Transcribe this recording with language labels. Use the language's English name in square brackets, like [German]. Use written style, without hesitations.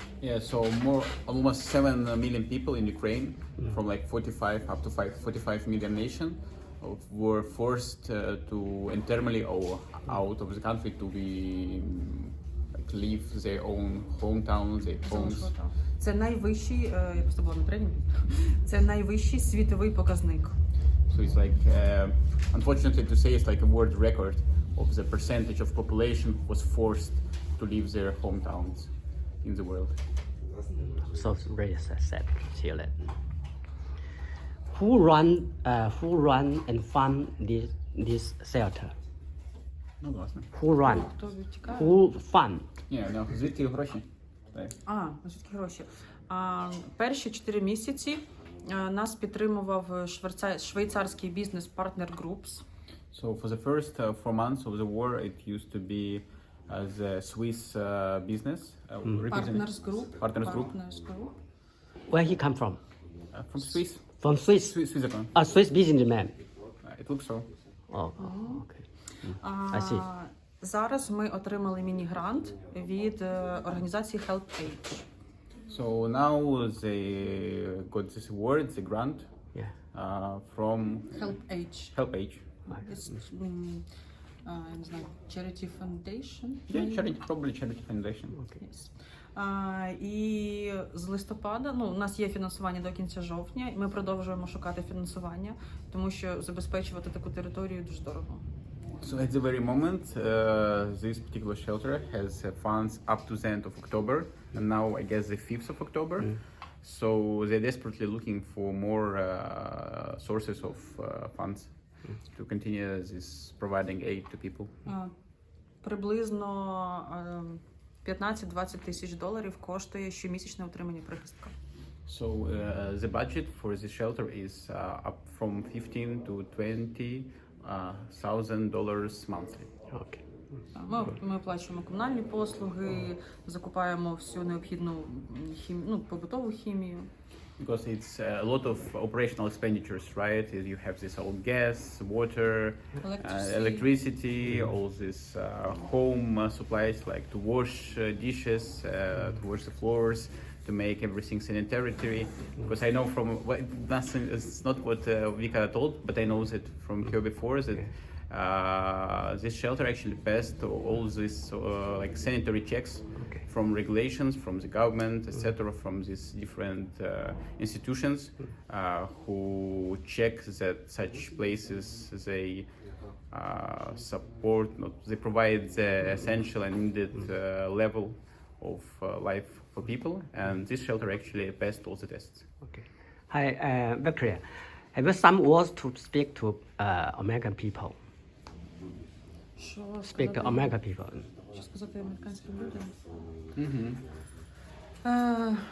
[English] Yeah, so almost 7 million people in Ukraine, from like 45 up to 45 million nation, were forced to internally or out of the country to be like leave their own hometowns, their homes. [Ukrainian] Це найвищий, я просто була на тренінгу, це найвищий світовий показник. [English] So it's like, unfortunately to say, it's like a world record of the percentage of population who was forced to leave their hometowns in the world. So very sad to hear that. Who run and fund this shelter? [Ukrainian] Ну, власне. [English] Who run? [Ukrainian] Хто відтікає? [English] Who fund? [Ukrainian] Ні, ну, звідки гроші? Так. Звідки гроші? Перші 4 місяці нас підтримував швейцарський бізнес Partner Groups. [English] So for the first 4 months of the war, it used to be the Swiss business. Partners Group. Partners Group. Where he come from? From Swiss. From Swiss. Switzerland. A Swiss businessman. It looks so. Oh, okay. I see. [Ukrainian] Зараз ми отримали міні-грант від організації Help Age. [English] So now they got this award, the grant, Yeah. from Help Age. Help Age. It's, [Ukrainian] я не знаю, [English] Charity Foundation? Yeah, charity, probably charity foundation. Yes. [Ukrainian] І з листопада, у нас є фінансування до кінця жовтня, і ми продовжуємо шукати фінансування, тому що забезпечувати таку територію дуже дорого. [English] So at the very moment, this particular shelter has funds up to the end of October, and now I guess the 5th of October. So they're desperately looking for more sources of funds to continue this providing aid to people. [Ukrainian] Приблизно 15-20 тисяч доларів коштує щомісячне утримання прихистка. [English] So the budget for this shelter is up from $15,000 to $20,000 monthly. Okay. [Ukrainian] Ми оплачуємо комунальні послуги, закупаємо всю необхідну побутову хімію. [English] Because it's a lot of operational expenditures, right? You have this old gas, water, electricity, all this home supplies like to wash dishes, to wash the floors, to make everything sanitary. Because I know from nothing, it's not what Vika told, but I know that from here before that this shelter actually passed all these like sanitary checks. From regulations, from the government, etc., from these different institutions who check that such places they support, they provide the essential and needed level of life for people, and this shelter actually passed all the tests. Okay. Hi, Victoria. Have you some words to speak to American people? Speak to American people. [Ukrainian] Що сказати американським людям?